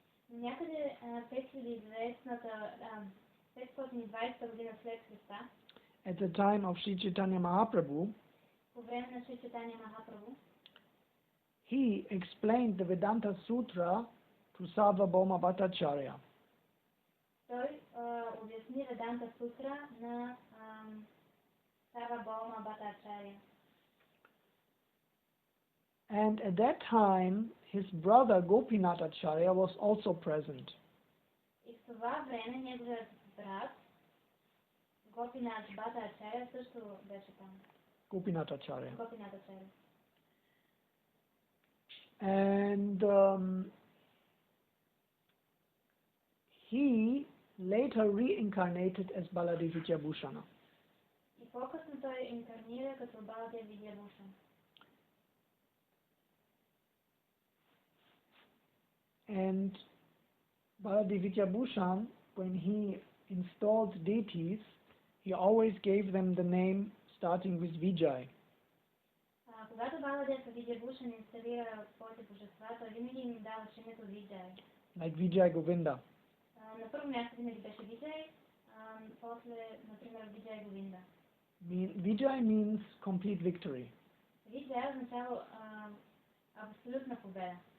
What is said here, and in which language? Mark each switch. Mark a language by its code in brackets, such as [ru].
[bg] Някъде 520 година след Христа, [en] at the time of Sri Chaitanya Mahaprabhu, [bg] по време на Шри Чайтания Махапрабху, [en] he explained the Vedanta Sutra to Sarvabhauma Bhattacharya. [bg] той обясни Веданта Сутра на Сарвабхаума Бхаттачарya. [en] And at that time, his brother Gopinath Acharya was also present. [bg] И в това време неговият брат Гопинат Бхаттачарya също беше там. [en] Gopinath Acharya. [bg] Гопинат Ачаря. [en] And he later reincarnated as Baladeva Видхябхашана. [bg] И по-късно той инкарнира като Баладев Видхябхашана. [en] And Baladeva Видхябхашана, when he installed deities, he always gave them the name starting with Vijay. [bg] Когато Баладев Видхябхашана инсталира своите божества, той винаги им даваше името Виджай. [en] Like Vijay Govinda. [bg] На първо място винаги беше Виджай, после, например, Виджай Говинда. [en] Vijay means complete victory. [bg] Виджай означава абсолютна победа.